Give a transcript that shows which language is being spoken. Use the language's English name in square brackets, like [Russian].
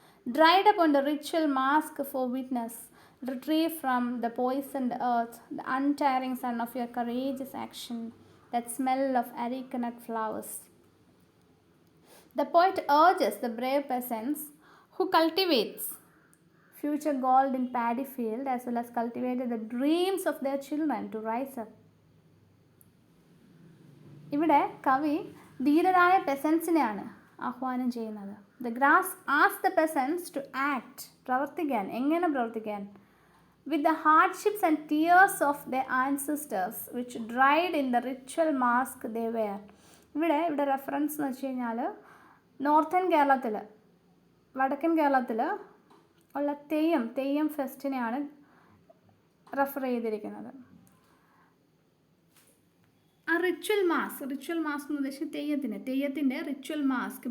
[English] Dried up on the ritual mask for witness, retrieve from the poisoned earth the untiring sun of your courageous action, that smell of arecanut flowers. The poet urges the brave peasants who cultivates future gold in paddy field as well as cultivated the dreams of their children to rise up. [Malayalam] ഇവിടെ കവി ധീരരായ പെസൻസിനെയാണ് ആഹ്വാനം ചെയ്യുന്നത്. [English] The grass asks the peasants to act, [Malayalam] പ്രവർത്തിക്കാൻ. എങ്ങനെ പ്രവർത്തിക്കാൻ? [English] With the hardships and tears of their ancestors which dried in the ritual mask they wear. [Malayalam] ഇവിടെ reference എന്ന് വെച്ച് കഴിഞ്ഞാൽ നോർത്തേൺ കേരളത്തിൽ, വടക്കൻ കേരളത്തിൽ ഉള്ള തെയ്യം ഫെസ്റ്റിനെയാണ് റെഫർ ചെയ്തിരിക്കുന്നത്. ആ റിച്വൽ മാസ്ക് എന്ന് ഉദ്ദേശിച്ച് തെയ്യത്തിൻ്റെ റിച്വൽ മാസ്ക്.